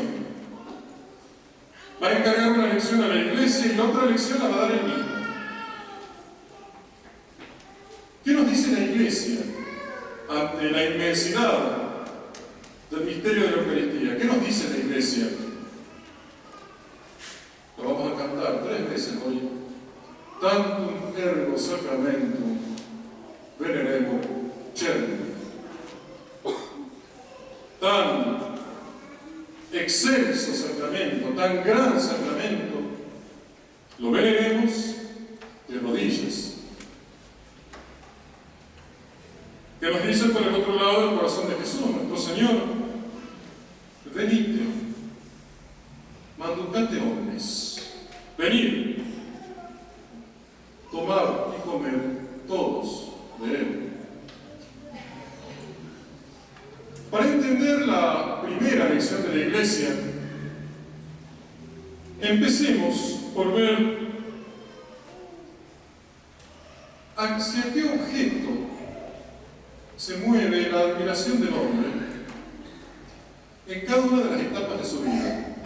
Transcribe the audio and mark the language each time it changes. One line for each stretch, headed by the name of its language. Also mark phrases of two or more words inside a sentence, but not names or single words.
Spanish: Va a encargar una lección a la iglesia y la otra lección la va a dar Él mismo. ¿Qué nos dice la iglesia ante la inmensidad del misterio de la Eucaristía? ¿Qué nos dice la iglesia? Lo vamos a cantar 3 veces hoy.
Latin: Tantum ergo sacramentum veneremur cernere.
Spanish: Tan excelso sacramento, tan gran sacramento, lo veneremos de rodillas. ¿Qué nos dice por el otro lado el corazón de Jesús, nuestro Señor?
Latin: Venite, manducate omnes.
Spanish: Venid, tomad y comed todos de Él. Para entender la primera lección de la Iglesia, empecemos por ver hacia qué objeto se mueve la admiración del hombre en cada una de las etapas de su vida.